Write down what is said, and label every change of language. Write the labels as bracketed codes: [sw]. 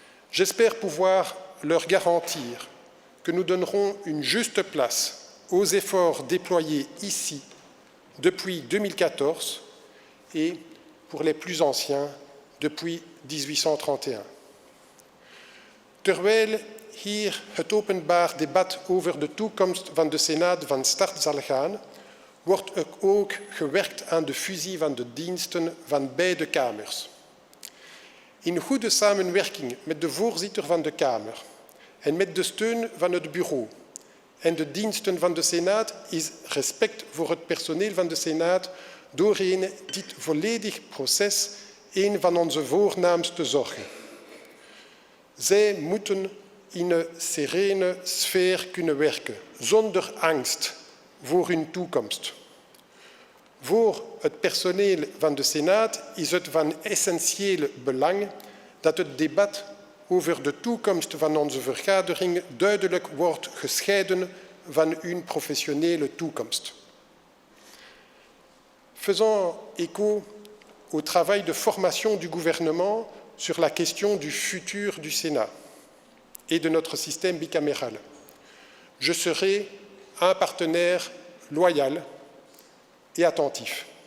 [fr] J'espère pouvoir leur garantir que nous donnerons une juste place aux efforts déployés ici depuis 2014 et, pour les plus anciens, depuis 1831. [nl] Terwijl hier het openbaar debat over de toekomst van de Senaat van start zal gaan, wordt er ook gewerkt aan de fusie van de diensten van beide kamers. In goede samenwerking met de voorzitter van de Kamer en met de steun van het bureau en de diensten van de Senaat is respect voor het personeel van de Senaat doorheen dit volledig proces een van onze voornaamste zorgen. Zij moeten in een serene sfeer kunnen werken, zonder angst voor hun toekomst. Voor het personeel van de Senaat is het van essentieel belang dat het debat over de toekomst van onze vergadering duidelijk wordt gescheiden van hun professionele toekomst. [fr] Faisant écho au travail de formation du gouvernement sur la question du futur du Sénat et de notre système bicaméral, je serai un partenaire loyal et attentif.